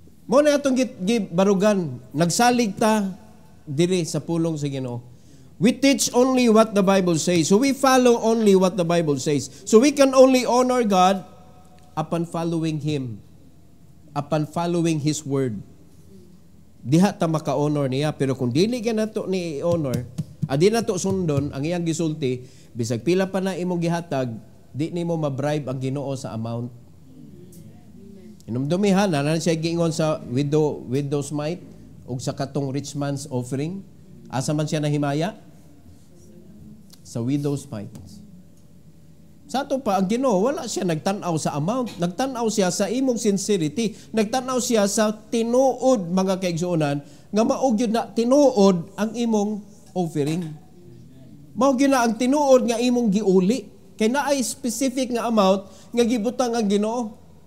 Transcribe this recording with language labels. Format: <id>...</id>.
<ceb>Mo na atong gibarugan, nagsalig ta diri sa pulong sa Ginoo.</ceb> <en>We teach only what the Bible says. So we follow only what the Bible says. So we can only honor God upon following Him. Upon following His Word.</en> <ceb>Diha ta maka-honor niya. Pero kung dili ka nato ni i-honor, di nato sundon, ang iyang gisulti, bisag pila pa na imong gihatag, di nimo ma-bribe ang Ginoo sa amount. Inumdumihan, na siya giingon sa widow's mite, o sa katong rich man's offering. Asa man siya nahimaya? Sa widow's mite. Sa ato pa, ang Ginoo, wala siya nagtanaw sa amount. Nagtanaw siya sa imong sincerity. Nagtanaw siya sa tinuod, mga kaigsuonan, nga maog yun na tinuod ang imong offering. Maog yun na ang tinuod nga imong giuli. Kaya na ay specific nga amount nga gibutang ang Ginoo.</ceb>